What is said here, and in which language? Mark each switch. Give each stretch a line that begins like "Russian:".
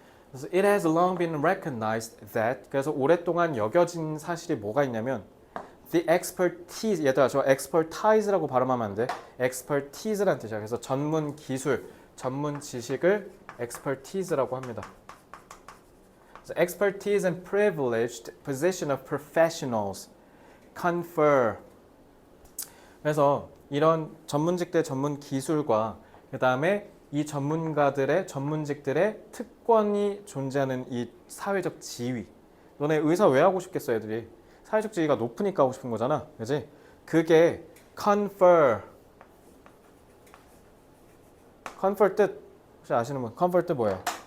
Korean: 그래서
English: it has long been recognized that,
Korean: 그래서 오랫동안 여겨진 사실이 뭐가 있냐면
English: the expertise,
Korean: 얘들아 저 expertise라고 발음하면 안 돼. expertise라는 뜻이야. 그래서 전문 기술, 전문 지식을 expertise라고 합니다.
English: So expertise and privileged position of professionals confer.
Korean: 그래서 이런 전문직대 전문 기술과 그 다음에 이 전문직들의 특권이 존재하는 이 사회적 지위. 너네 의사 왜 하고 싶겠어, 애들이? 사회적 지위가 높으니까 하고 싶은 거잖아. 그지? 그게 confer 뜻 혹시 아시는 분? confer 뜻 뭐예요?